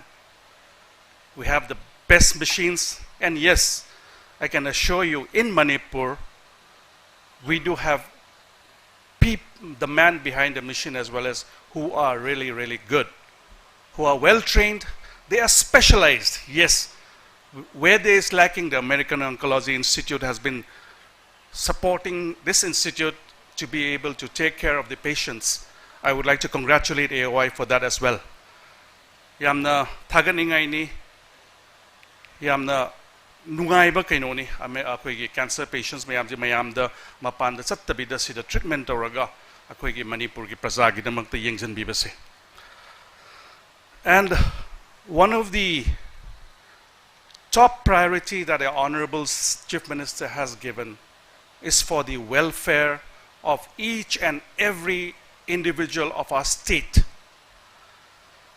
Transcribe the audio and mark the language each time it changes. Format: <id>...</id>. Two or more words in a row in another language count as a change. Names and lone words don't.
<en>We have the best machines, and yes, I can assure you, in Manipur, we do have the man behind the machine as well as who are really, really good, who are well trained. They are specialized. Yes, where there is lacking, the American Oncology Institute has been supporting this institute to be able to take care of the patients. I would like to congratulate AOI for that as well.</en> <mni>Yamna thaganingay ni, yamna nungayba kaino ni, ako'y</mni> <en>cancer patients</en> <mni>mayamda mapanda sattabida sida treatment oraga ako'y Manipur ki prasagi na magta yengjan bibase.</mni> <en>And one of the top priority that the Honourable Chief Minister has given is for the welfare of each and every individual of our state.</en>